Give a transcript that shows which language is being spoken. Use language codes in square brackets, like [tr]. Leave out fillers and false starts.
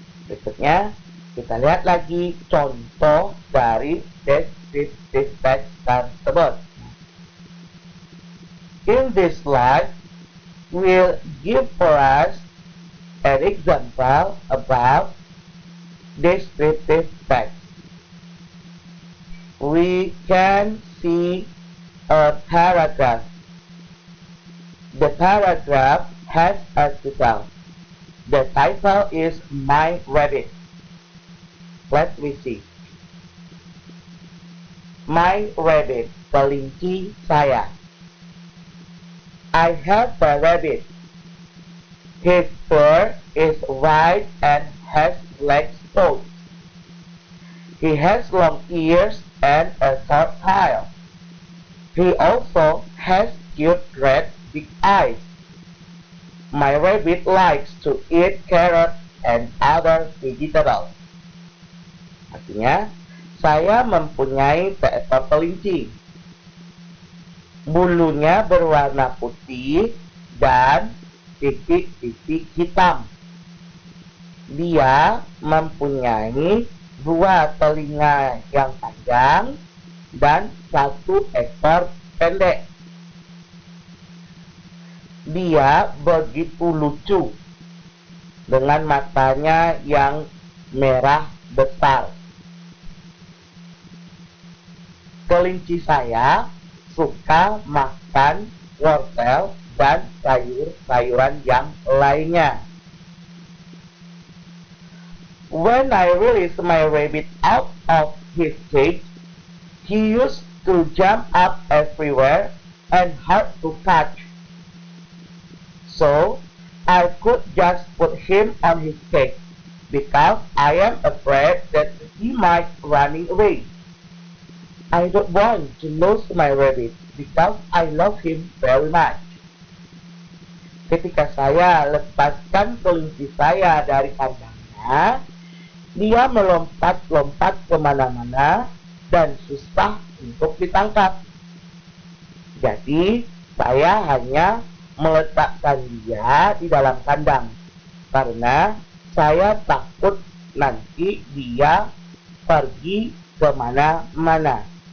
[id] Berikutnya, kita lihat lagi contoh dari descriptive text tersebut. [en] In this slide, we'll give for us an example about descriptive text. We can see a paragraph. The paragraph has a title. The title is My Rabbit. Let me see. My rabbit, [id] kelinci saya. [en] I have a rabbit. His fur is white and has black spots. He has long ears and a short tail. He also has cute red big eyes. My rabbit likes to eat carrots and other vegetables. [id] Artinya, saya mempunyai seekor kelinci. Bulunya berwarna putih dan titik-titik hitam. Dia mempunyai dua telinga yang panjang dan satu ekor pendek. Dia begitu lucu dengan matanya yang merah besar. Kelinci saya suka makan wortel dan sayur-sayuran yang lainnya. [en] When I release my rabbit out of his cage, he used to jump up everywhere and hard to catch. So, I could just put him on his cage because I am afraid that he might run away. I don't want to lose my rabbit because I love him very much. [id] Ketika saya lepaskan kelinci saya dari kandangnya, dia melompat-lompat kemana-mana dan susah untuk ditangkap. Jadi, saya hanya meletakkan dia di dalam kandang karena saya takut nanti dia pergi kemana-mana.